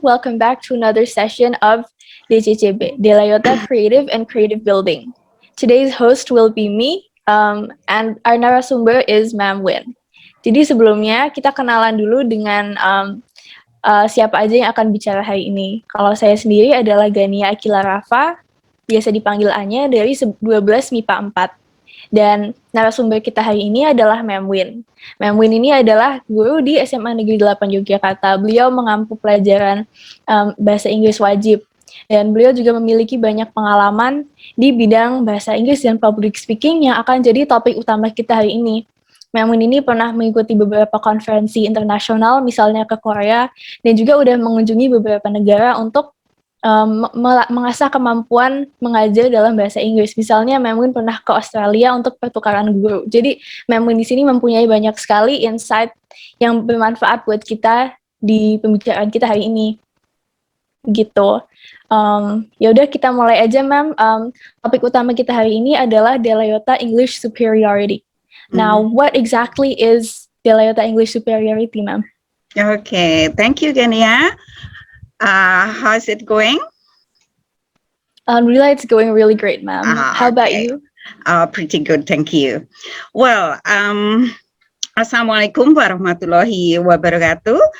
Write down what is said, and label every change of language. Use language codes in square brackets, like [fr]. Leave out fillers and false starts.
[en] Welcome back to another session of DCCB, Delayota Creative and Creative Building. Today's host will be me, and our narasumber is Ma'am Win. [id] Jadi sebelumnya kita kenalan dulu dengan siapa aja yang akan bicara hari ini. Kalau saya sendiri adalah Gania Akila Rafa, biasa dipanggil Anya, dari 12 MIPA 4. Dan narasumber kita hari ini adalah Ma'am Win. Ma'am Win ini adalah guru di SMA Negeri 8 Yogyakarta. Beliau mengampu pelajaran bahasa Inggris wajib. Dan beliau juga memiliki banyak pengalaman di bidang bahasa Inggris dan public speaking yang akan jadi topik utama kita hari ini. Ma'am Win ini pernah mengikuti beberapa konferensi internasional, misalnya ke Korea, dan juga udah mengunjungi beberapa negara untuk mengasah kemampuan mengajar dalam bahasa Inggris. Misalnya, Ma'am Win pernah ke Australia untuk pertukaran guru. Jadi, Ma'am Win di sini mempunyai banyak sekali insight yang bermanfaat buat kita di pembicaraan kita hari ini. Gitu. Ya udah kita mulai aja, Ma'am. Topik utama kita hari ini adalah Delayota English Superiority. [en] Now, what exactly is Delayota English Superiority, Ma'am? Okay, thank you, Genia. How's it going? Alhamdulillah, it's going really great, ma'am. How about you? Pretty good, thank you. Well, [ar] Assalamualaikum warahmatullahi wabarakatuh.